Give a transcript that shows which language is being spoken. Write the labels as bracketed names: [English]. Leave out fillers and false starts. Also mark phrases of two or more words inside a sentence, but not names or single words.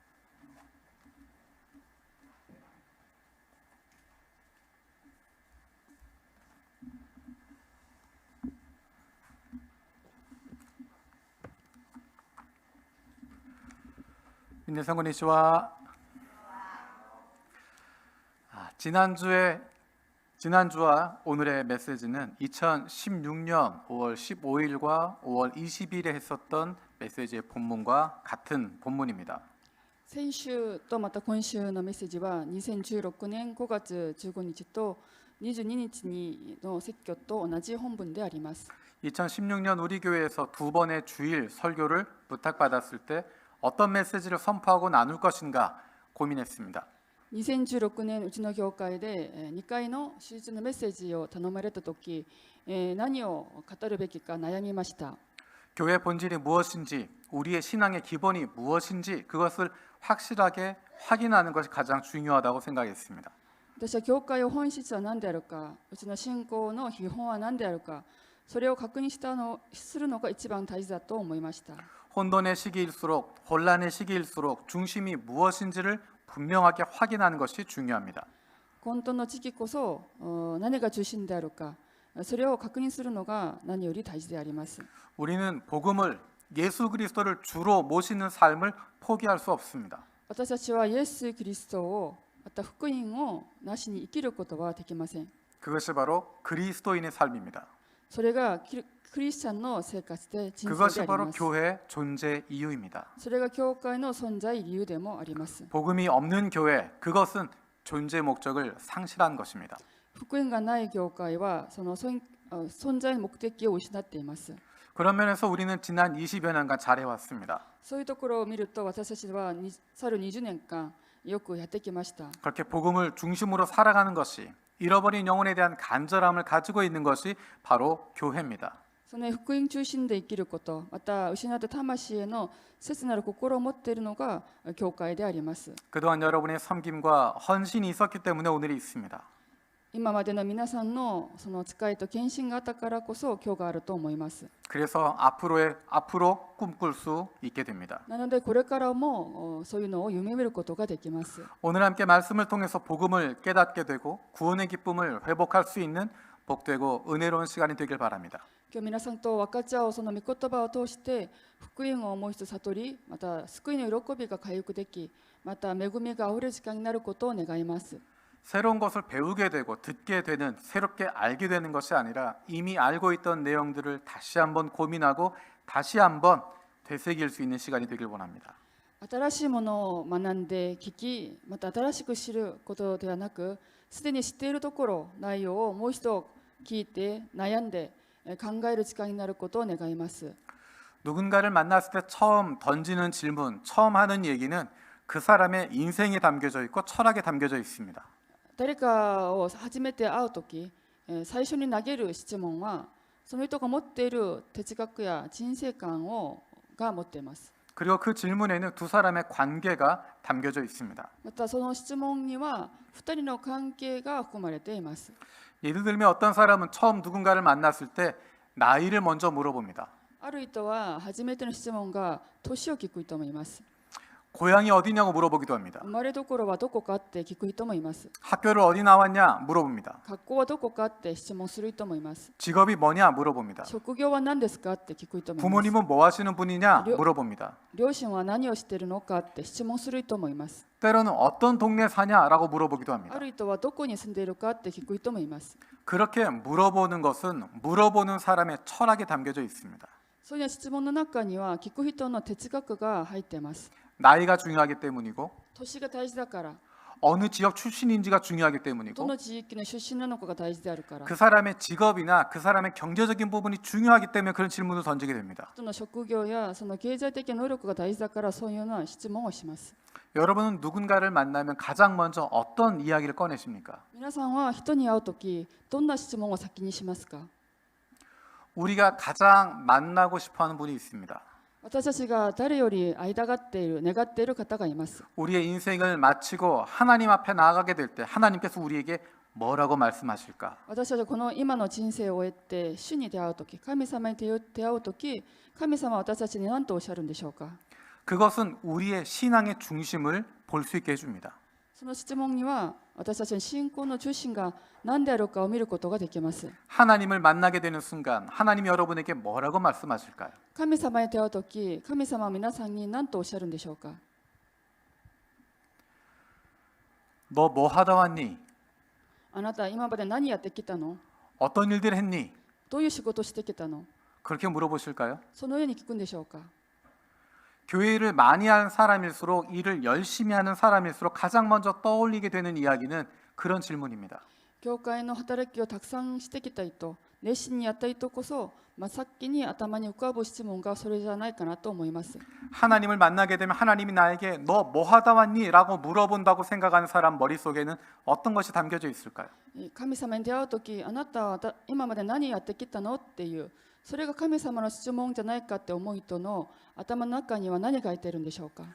[Japanese] 皆さんこんにちは。 [Korean] 지난주와 오늘의 메시지는 2016년 5월 15일과 5월 20일에 했었던 메시지의 본문과 같은 본문입니다. [Japanese] 先週とまた今週のメッセージは2016年5月15日と22日の説教と同じ本文であります。 [Korean] 2016년 우리 교회에서 두 번의 주일 설교를 부탁받았을 때 어떤 메시지를 선포하고 나눌 것인가 고민했습니다. [Japanese] 2016 年うちの教会で2回の手術のメッセージを頼まれたとき、何を語るべきか悩みました。 [Korean] 교회 본질이 무엇인지, 우리의 신앙의 기본이 무엇인지 그것을 확실하게 확인하는 것이 가장 중요하다고 생각했습니다. [Japanese] 私は教会の本質は何であるか、うちの信仰の基本は何であるか、それを確認するのが一番大事だと思いました。 [Korean] 혼돈의 시기일수록, 혼란의 시기일수록 중심이 무엇인지를 분명하게 확인하는 것이 중요합니다. [Japanese] 混沌の時期こそ何が中心であるか、それを確認するのが何より大事であります。 [Korean] 우리는 복음을 예수 그리스도를 주로 모시는 삶을 포기할 수 없습니다. [Japanese] 私たちはイエス・キリストをまた福音をなしに生きることはできません。 [Korean] 그것이 바로 그리스도인의 삶입니다. [Japanese] それがクリスチャンの生活で人生 [Korean] 그것이 [Japanese] であり [Korean] 바로 [Japanese] ます。 [Korean] 교회의 존재 이유입니다. [Japanese] それが教会の存在理由でもあります。 [Korean] 복음이 없는 교회, 그것은 존재 목적을 상실한 것입니다. [Japanese] 福音がない教会はその存在の目的を失っています。 [Korean] 그런 면에서 우리는 지난 20여 년간 잘해왔습니다. [Japanese] そういうところを見ると私たちは去る20年間よくやってきました。 [Korean] 그렇게 복음을 중심으로 살아가는 것이, 잃어버린 영혼에 대한 간절함을 가지고 있는 것이 바로 교회입니다. [Japanese] その福音中心で生きること、また失った魂への切なる心を持っているのが教会であります。 [Korean] 그동안 여러분의 섬김과 헌신이 있었기 때문에 오늘이 있습니다. [Japanese] 今までの皆さんのその使いと献身があったからこそ今日があると思います。 [Korean] 그래서 앞으로 꿈꿀 수 있게 됩니다. [Japanese] なのでこれからもそういうのを夢見ることができます。 [Korean] 오늘 함께 말씀을 통해서 복음을 깨닫게 되고 구원의 기쁨을 회복할 수 있는 복되고 은혜로운 시간이 되길 바랍니다. [Japanese] 今日皆さんと分かち合うその御言葉を通して福音を思い悟り、また救いの喜びが回復でき、また恵みがあふれる時間になることを願います。 [Korean] 새로운 것을 배우게 되고 듣게 되는 새롭게 알게 되는 것이 아니라 이미 알고 있던 내용들을 다시 한번 고민하고 다시 한번 되새길 수 있는 시간이 되길 원합니다. [Japanese] 新しいものを学んで聞き、また新しく知ることではなく、すでに知っているところ内容をもう一度聞いて悩んで考える時間になることを願います。 [Korean] 누군가를 만났을 때 처음 던지는 질문, 처음 하는 얘기는 그 사람의 인생에 담겨져 있고 철학에 담겨져 있습니다. [Japanese] 誰かを初めて会うとき、最初に投げる質問はその人が持っている哲学や人生観が持っています。 [Korean] 그리고 그 질문에는 두 사람의 관계가 담겨져 있습니다. [Japanese] またその質問には2人の関係が含まれています。 [Korean] 예를 들면 어떤 사람은 처음 누군가를 만났을 때 나이를 먼저 물어봅니다. [Japanese] ある人は初めての質問が年を聞く人もいます。 [Korean] 고향이 어디냐고 물어보기도 합니다. [Japanese] 生まれどころはどこかって聞く人もいます。 [Korean] 학교를 어디 나왔냐 물어봅니다. [Japanese] 学校はどこかって質問する人もいます。 [Korean] 직업이 뭐냐 물어봅니다. [Japanese] 職業は何ですかって聞く人もいます。 [Korean] 부모님은 뭐 하시는 분이냐 물어봅니다. [Japanese] 両親は何をしているのかって質問する人もいます。 [Korean] 때로는 어떤 동네 사냐라고 물어보기도 [Japanese] あ [Korean] 합니다. [Japanese] る人はどこに住んでいるかって聞く人もいます。 [Korean] 그렇게 물어보는 것은 물어보는 사람의 철학에 담겨져 있습니다. [Japanese] そういう質問の中には聞く人の哲学が入っています。 [Korean] 나이가 중요하기 때문이고 [Japanese] 年が大事だから、 [Korean] 어느 지역 출신인지가 중요하기 [Japanese] ど [Korean] 때문이고 [Japanese] の地域の出身なのかが大事であるから、 [Korean] 그 사람의 직업이나 그 사람의 경제적인 부분이 중요하기 때문에 그런 질문을 던지게 됩니다. [Japanese] 人の職業やその経済的能力が大事だからそういうような質問をします。 [Korean] 여러분은 누군가를 만나면 가장 먼저 어떤 이야기를 꺼내십니까? [Japanese] 皆さんは人に会うときどんな質問を先にしますか？ [Korean] 우리가 가장 만나고 싶어하는 분이 있습니다. [Japanese] 私たちが誰より会いたがっている、願っている方がいます。 [Korean] 우리의 인생을 마치고 하나님 앞에 나아가게 될 때 하나님께서 우리에게 뭐라고 말씀하실까? [Japanese] 私たちはこの今の人生を終えて主に出会うとき、神様に出会うとき、神様は私たちに何とおっしゃるんでしょうか？ [Korean] 그것은 우리의 신앙의 중심을 볼 수 있게 해줍니다. [Japanese] その質問には私たちの信仰の中心が何であるかを見ることができます。 [Korean] 하나님을 만나게 되는 순간 하나님이 여러분에게 뭐라고 말씀하실까요? [Japanese] 神様に出会うとき、神様は皆さんに何とおっしゃるんでしょうか？ [Korean] 너 뭐 하다 왔니? [Japanese] あなた今まで何やってきたの？ [Korean] 어떤 일들 했니? [Japanese] どういう仕事してきたの？ [Korean] 그렇게 물어보실까요? [Japanese] そのように聞くんでしょうか？ [Korean] 교회를 많이 하는 사람일수록 일을 열심히 하는 사람일수록 가장 먼저 떠올리게 되는 이야기는 그런 질문입니다. [Japanese] 教会の働きをたくさんしてきた人、熱心にやった人こそ、先に頭に浮かぶ質問がそれじゃないかなと思います。 [Korean] 하나님을 만나게 되면 하나님이 나에게 너 뭐 하다 왔니? 라고 물어본다고 생각하는 사람 머릿속에는 어떤 것이 담겨져 있을까요? [Japanese] 神様に出会うとき、あなたは今まで何やってきたのっていう、それが神様の質問じゃないかって思う人の頭の中には何が入っているんでしょうか？